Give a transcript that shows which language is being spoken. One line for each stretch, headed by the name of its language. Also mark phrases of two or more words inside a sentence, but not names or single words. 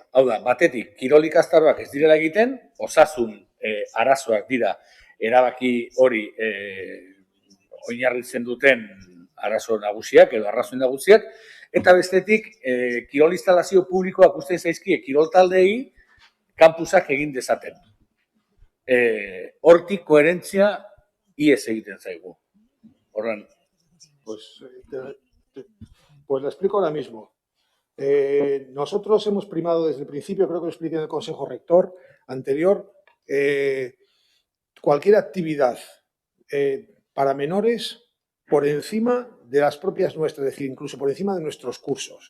Basque: Hau da, batetik, kirol ikastaroak ez direla egiten, osasun arazoak dira erabaki hori oinarritzen duten arazo nagusiak edo arrazoi nagusiak, eta bestetik, kirol instalazio publikoak usten zaizkie kirol taldeei kampusak egin dezaten. Hortik koherentzia iez egiten zaigu. Horren.
Spanish: Pues lo explico ahora mismo. Nosotros hemos primado desde el principio, creo que lo expliqué en el Consejo Rector anterior, cualquier actividad para menores por encima de las propias nuestras, es decir, incluso por encima de nuestros cursos.